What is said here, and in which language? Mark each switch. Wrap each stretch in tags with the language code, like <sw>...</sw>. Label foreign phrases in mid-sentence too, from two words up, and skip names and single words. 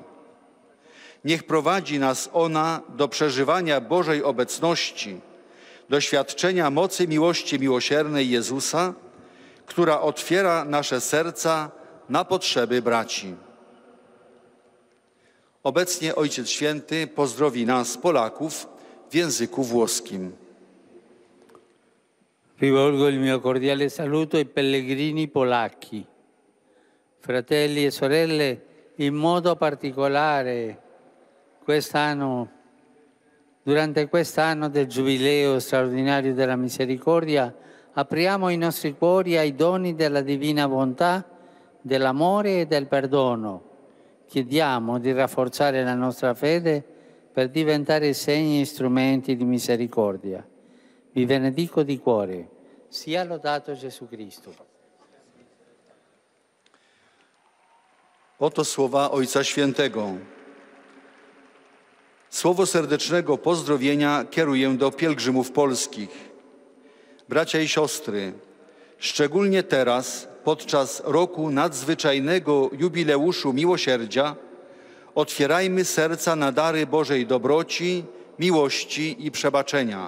<pl>Niech prowadzi nas ona do przeżywania Bożej obecności, doświadczenia mocy miłości miłosiernej Jezusa, która otwiera nasze serca na potrzeby braci. Obecnie Ojciec Święty pozdrowi nas, Polaków, w języku włoskim.</pl> <it>Rivolgo il mio cordiale saluto ai pellegrini polacchi. Fratelli e sorelle, in modo particolare quest'anno Durante quest'anno del Giubileo straordinario della misericordia, apriamo i nostri cuori ai doni della divina bontà, dell'amore e del perdono. Chiediamo di rafforzare la nostra fede per diventare segni e strumenti di misericordia. Vi benedico di cuore. Sia lodato Gesù Cristo.</it> <pl>Oto słowa Ojca Świętego. Słowo serdecznego pozdrowienia kieruję do pielgrzymów polskich. Bracia i siostry, szczególnie teraz, podczas roku nadzwyczajnego jubileuszu miłosierdzia, otwierajmy serca na dary Bożej dobroci, miłości i przebaczenia.</pl>